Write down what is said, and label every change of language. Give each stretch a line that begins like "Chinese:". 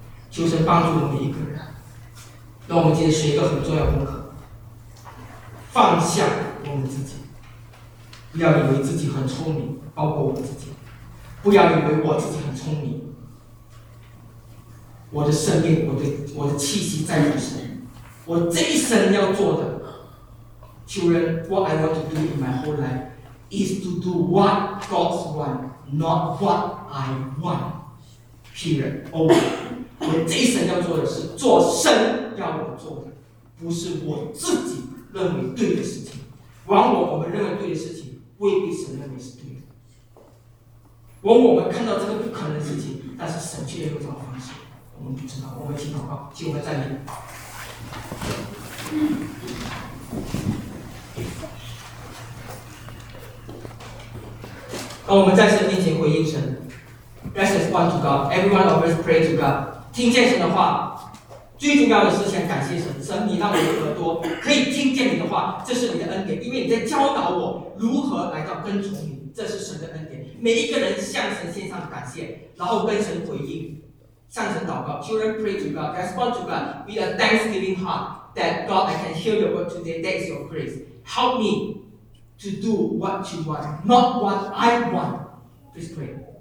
Chinese: 求神帮助我们一个人，让我们今天学一个很重要的功课：放下我们自己，不要以为自己很聪明，包括我们自己，不要以为我自己很聪明。我的生命，我的气息在于神。我这一生要做的，求人
English: what I want to do in my whole life is to do what God's want, not what I want. Period. Over.
Chinese: 我这一生要做的是做神要我做的，不是我自己认为对的事情。往往我们认为对的事情，未必神认为是对的。往往我们看到这个不可能的事情，但是神却用这种方式。我们不知道，我们一起祷告，请我们站立。当我们在神面前回应神 ，
English: Let's respond to God. Everyone of us pray to God.
Chinese: 听见神的话，最重要的是先感谢神。神，你让我的耳朵可以听见你的话，这是你的恩典，因为你在教导我如何来到跟从你，这是神的恩典。每一个人向神献上感谢，然后跟神回应。向神祷告，
English: children pray to God, respond to God with a thanksgiving heart that God, I can hear your word today, that is your grace. Help me to do what you want, not what I want. Please pray.